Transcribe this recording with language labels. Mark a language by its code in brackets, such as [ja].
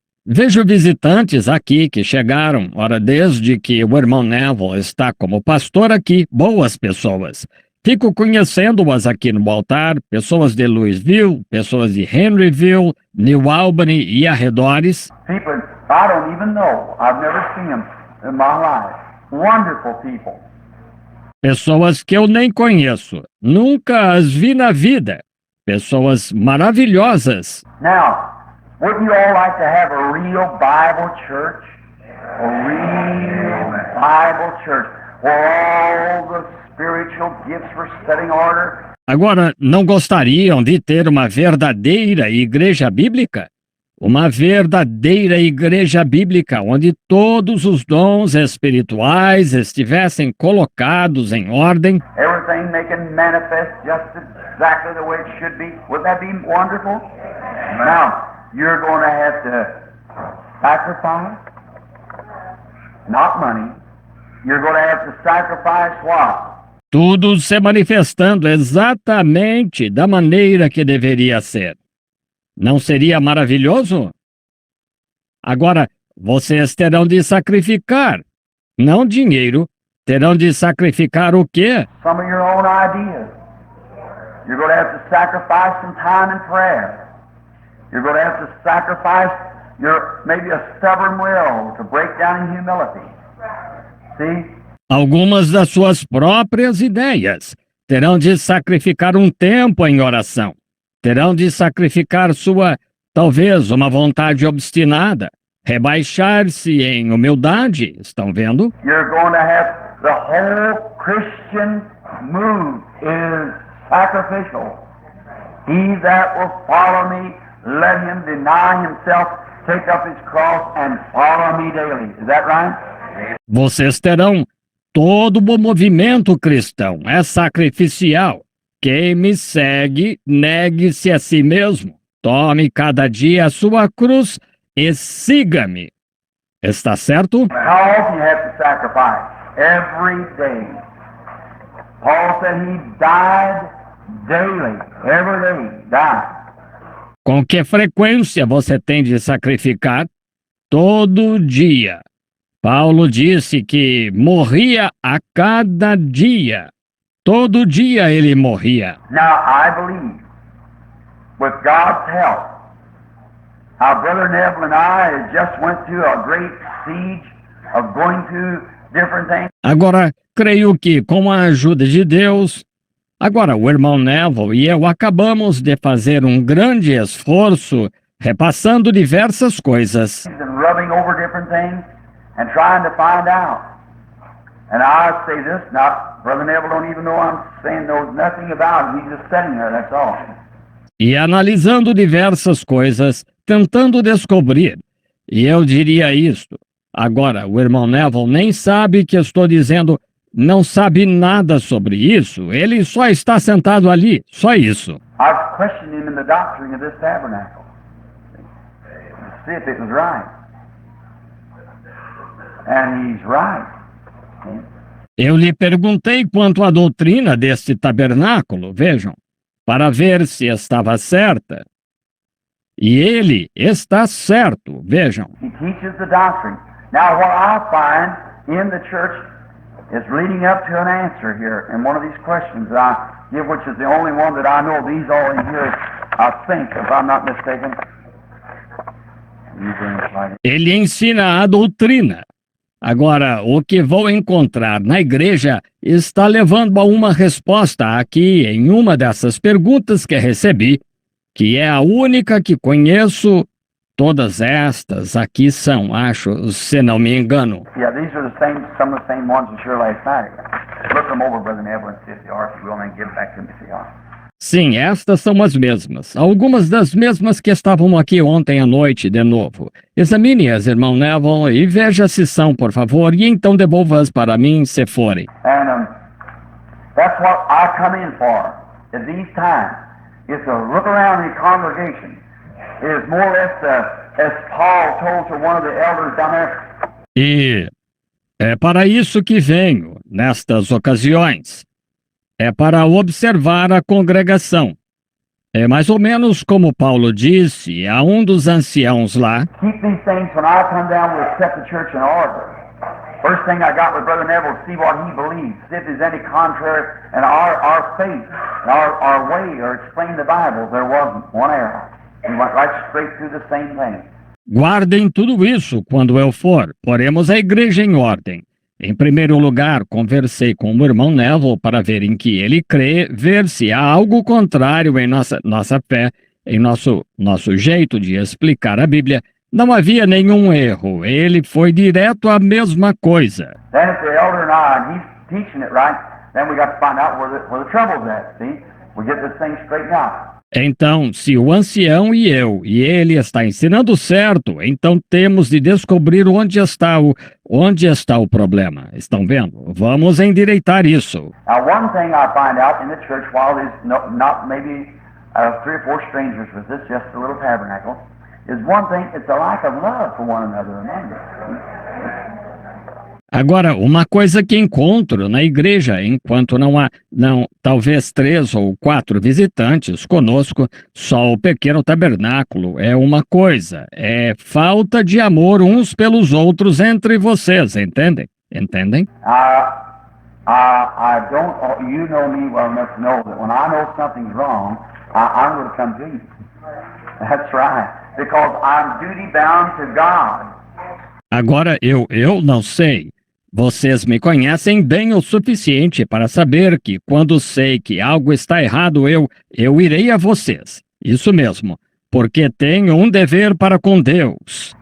[pt] Vejo visitantes aqui que chegaram, ora, desde que o irmão Neville está como pastor aqui, boas pessoas. Fico conhecendo-as aqui no altar, pessoas de Louisville, pessoas de Henryville, New Albany e arredores. [en] People I don't even know. I've never seen them in my life. Wonderful people. [pt] Pessoas que eu nem conheço, nunca as vi na vida. Pessoas maravilhosas. [en] Now, wouldn't you all like to have a real Bible church? A real Bible church where all the spiritual gifts were set in order? [pt] Agora, não gostariam de ter uma verdadeira igreja bíblica? Uma verdadeira igreja bíblica onde todos os dons espirituais estivessem colocados em ordem? [en] Everything making manifest just exactly the way it should be. Wouldn't that be wonderful? Now, you're going to have to sacrifice, not money. You're going to have to sacrifice what? [pt] Tudo se manifestando exatamente da maneira que deveria ser. Não seria maravilhoso? Agora, vocês terão de sacrificar, não dinheiro, terão de sacrificar o quê? [en] Some of your own ideas. You're going to have to sacrifice some time in prayer. You're going to have to sacrifice maybe a stubborn will to break down in humility. See? [pt] Algumas das suas próprias ideias. Terão de sacrificar um tempo em oração. Terão de sacrificar talvez, uma vontade obstinada. Rebaixar-se em humildade, estão vendo? [en] You're going to have the whole Christian move is sacrificial. He that will follow me, let him deny himself, take up his cross, and follow me daily. Is that right? [pt] Vocês terão todo o movimento cristão, é sacrificial. Quem me segue, negue-se a si mesmo. Tome cada dia a sua cruz e siga-me. Está certo? [en] How often you have to sacrifice? Every day. Paul said he died daily. Every day, died. [pt] Com que frequência você tem de sacrificar? Todo dia. Paulo disse que morria a cada dia. Todo dia ele morria. [en] Now, I believe, with God's help, our brother Neville and I just went through a great siege of going through different things. [pt] Agora, creio que, com a ajuda de Deus, agora o irmão Neville e eu acabamos de fazer um grande esforço repassando diversas coisas. [en] And rubbing over different things and trying to find out. And I say this, Brother Neville don't even know I'm saying knows nothing about it. He's just sitting there, that's all. [pt] E analisando diversas coisas, tentando descobrir. E eu diria isto. Agora, o irmão Neville nem sabe que estou dizendo, não sabe nada sobre isso. Ele só está sentado ali, só isso. [en] I've questioned him in the doctrine of this tabernacle. To see if it was right. And he's right. [pt] Eu lhe perguntei quanto à doutrina deste tabernáculo, vejam, para ver se estava certa. E ele está certo, vejam. [en] He teaches the doctrine. Now, what I find in the church is leading up to an answer here in one of these questions that I give, which is the only one that I know these all in here, I think, if I'm not mistaken. [pt] Ele ensina a doutrina. Agora, o que vou encontrar na igreja está levando a uma resposta aqui em uma dessas perguntas que recebi, que é a única que conheço. Todas estas aqui são, acho, se não me engano. [en] Yeah, these are some of the same ones as here last night. Look them over, Brother Neville, and see if they are, if you will, and then give it back to me if they are. [pt] Sim, estas são as mesmas. Algumas das mesmas que estavam aqui ontem à noite de novo. Examine-as, irmão Neville, e veja se são, por favor, e então devolva-as para mim, se forem. [en] And that's what I come in for at these times, is to look around the congregation. It is more or less as Paul told to one of the elders down there. [pt] E é para isso que venho, nestas ocasiões. É para observar a congregação. É mais ou menos como Paulo disse a um dos anciãos lá. [en] Keep these things when I come down, we'll set the church in order. First thing I got with Brother Neville, see what he believes, see if there's any contrary in our faith, our way, or explain the Bible. There wasn't one error. He went right straight through the same thing. [pt] Guardem tudo isso quando eu for. Poremos a igreja em ordem. Em primeiro lugar, conversei com o irmão Neville para ver em que ele crê, ver se há algo contrário em nossa fé, em nosso jeito de explicar a Bíblia. Não havia nenhum erro. Ele foi direto à mesma coisa. [en] Then if the elder and I, he's teaching it right, then we got to find out where the trouble's at, see? We get this thing straightened out. [pt] Então, se o ancião e ele está ensinando certo, então temos de descobrir onde está o problema. Estão vendo? Vamos endireitar isso. [en] Now, one thing I find out in the church, while there's not maybe 3 or 4 strangers with this, just a little tabernacle, is one thing, it's a lack of love for one another among us. [pt] Agora, uma coisa que encontro na igreja, enquanto não há, talvez 3 ou 4 visitantes conosco, só o pequeno tabernáculo é uma coisa, é falta de amor uns pelos outros entre vocês, entendem? Entendem? [en] I don't, you know me well enough to know that when I know something's wrong, I'm going to come to you. That's right, because I'm duty bound to God. [pt] Agora, eu não sei. Vocês me conhecem bem o suficiente para saber que quando sei que algo está errado, eu irei a vocês. Isso mesmo, porque tenho um dever para com Deus.